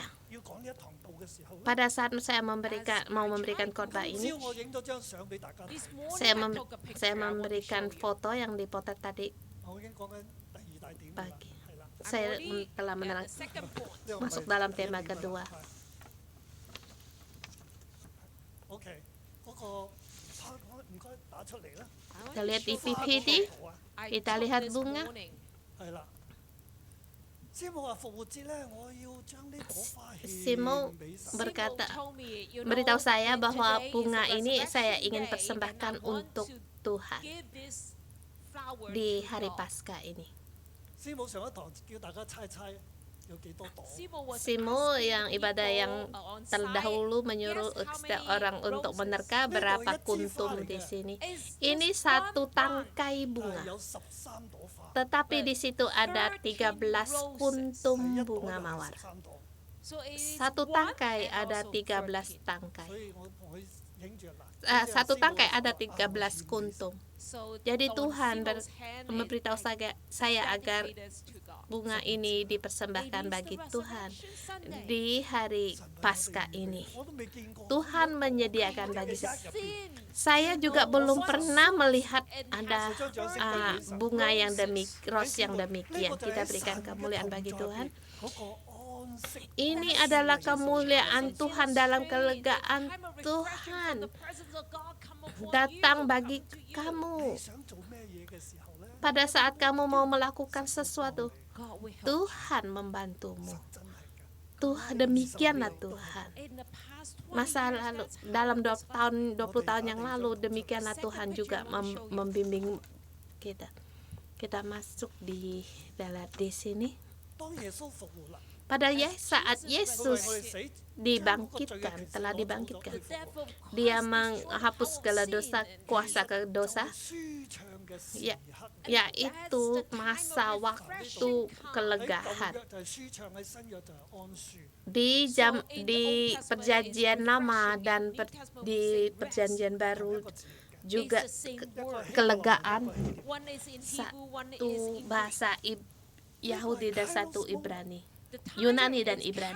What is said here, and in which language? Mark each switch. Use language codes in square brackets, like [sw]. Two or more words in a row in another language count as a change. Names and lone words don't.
[id] Pada saat mau memberikan khotbah ini, [en] This morning [id] saya [en] I [id] mem- [en] took a picture. [id] saya [en] I want to [id] memberikan [en] show you. [id] foto yang dipotret tadi pagi. [en] I'm [id] Saya [en] already [id] telah [en] at [id] menerang [en] the second point. [id] masuk dalam tema kedua. [yue] OK，嗰個 PowerPoint 唔該打出嚟啦。 [en] I want [id] Kita [en] to [id] lihat di [en] show you [id] PPT. [en] I [id] Kita [en] took [id] lihat [en] this [id] bunga. [en] morning. [yue] 係啦。師母話復活節咧，我要將呢朵花 [id] Simo [yue] 獻俾神。 [id] berkata, [en] Simo told me, you know, [id] beritahu saya bahwa [en] today is [id] bunga [en] the [id] ini saya [en] resurrection [id] ingin [en] day, [id] persembahkan [en] and I want [id] untuk [en] to [id] Tuhan [en] give this flower [id] di [en] to [id] hari [en] God. [id] Paskah ini. [yue] 師母上一堂叫大家猜猜有幾多朵？ [en] Simo was [id] Simo [en] asking [id] yang ibadah [en] people, [id] yang [en] on [id] terdahulu [en] site, [id] menyuruh [en] guess how [id] setiap [en] many [id] orang untuk [en] roses? [id] menerka berapa kuntum di sini. [en] It's [id] Ini [en] just [id] satu [en] one bunch. [id] tangkai [yue] 但係 [id] bunga, [yue] 有13朵花， [id] tetapi di situ ada 13 kuntum [yue] 係一朵 [id] bunga [yue] 就係 [id] mawar. [yue] 13朵。 [id] Satu tangkai ada 13 tangkai. [yue] 所以我同佢影住嗱， [id] Satu tangkai ada 13 kuntum. Jadi Tuhan memberitahu saya agar bunga ini dipersembahkan bagi Tuhan di hari Paskah ini. [yue] 我都未見過。 [id] Tuhan menyediakan bagi saya juga belum pernah melihat ada bunga yang ros yang demikian. Kita berikan kemuliaan bagi Tuhan. 嗰個安息 Ini adalah kemuliaan Tuhan dalam kelegaan Tuhan datang bagi kamu 想做咩嘢嘅時候咧， pada saat kamu mau melakukan sesuatu. Tuhan membantumu. [yue] 真係㗎。 [id] Tuhan, demikianlah Tuhan. Masa lalu dalam 20 tahun yang lalu demikianlah Tuhan juga membimbing kita. Kita masuk di sini. [yue] 當耶穌復活啦， [id] Pada saat [yue] 我 [id] Yesus [yue] 哋死 [id] dibangkitkan, telah dibangkitkan, Dia menghapus segala dosa, kuasa ke dosa, [yue] 舒暢嘅時 [id] ya, [yue] 刻， [id] yaitu masa waktu [yue] 喺 [id] kelegahan. [yue] 舊約就係舒暢，喺新約就係安舒。 [id] Di perjanjian lama dan di perjanjian baru juga kelegaan, satu bahasa Yahudi dan satu Ibrani, Yunani dan Ibrani.